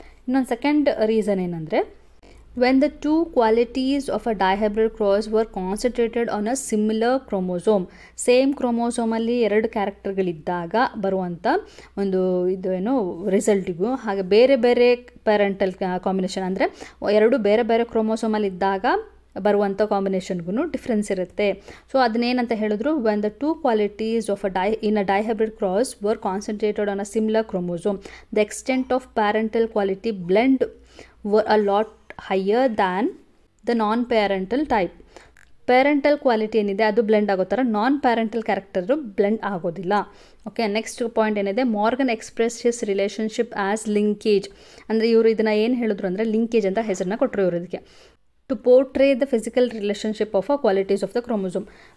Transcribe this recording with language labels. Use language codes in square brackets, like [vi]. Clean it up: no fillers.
[kn] ಇನ್ನೊಂದು second reason ಏನಂದರೆ, [en] when the two qualities of a dihybrid cross were concentrated on a similar chromosome, [kn] same ಕ್ರೋಮೋಸೋಮಲ್ಲಿ 2 ಕ್ಯಾರೆಕ್ಟರ್ಗಳಿದ್ದಾಗ ಬರುವಂಥ ಒಂದು ಇದು ಏನು ರಿಸಲ್ಟಿಗೂ ಹಾಗೆ ಬೇರೆ ಬೇರೆ ಪ್ಯಾರೆಂಟಲ್ ಕಾಂಬಿನೇಷನ್ ಅಂದರೆ 2 ಬೇರೆ ಬೇರೆ ಕ್ರೋಮೋಸೋಮಲ್ಲಿ ಇದ್ದಾಗ ಬರುವಂಥ ಕಾಂಬಿನೇಷನ್ಗೂ ಡಿಫ್ರೆನ್ಸ್ ಇರುತ್ತೆ. ಸೊ ಅದನ್ನೇನಂತ ಹೇಳಿದ್ರು, [en] when the two qualities of in a dihybrid cross were concentrated on a similar chromosome, the extent of parental quality blend were a lot higher than the non-parental type. [kn] Parental quality ಏನಿದೆ ಅದು blend ಆಗೋ ಥರ ನಾನ್ parental character blend ಆಗೋದಿಲ್ಲ. [en] Okay, next point ಏನಿದೆ, Morgan express his relationship as linkage. [kn] ಅಂದರೆ ಇವರು ಇದನ್ನು ಏನು ಹೇಳಿದ್ರು ಅಂದರೆ ಲಿಂಕೇಜ್ ಅಂತ ಹೆಸರನ್ನ ಕೊಟ್ಟರು ಇವರು ಇದಕ್ಕೆ. [en] To portray the physical relationship of a qualities of the chromosome.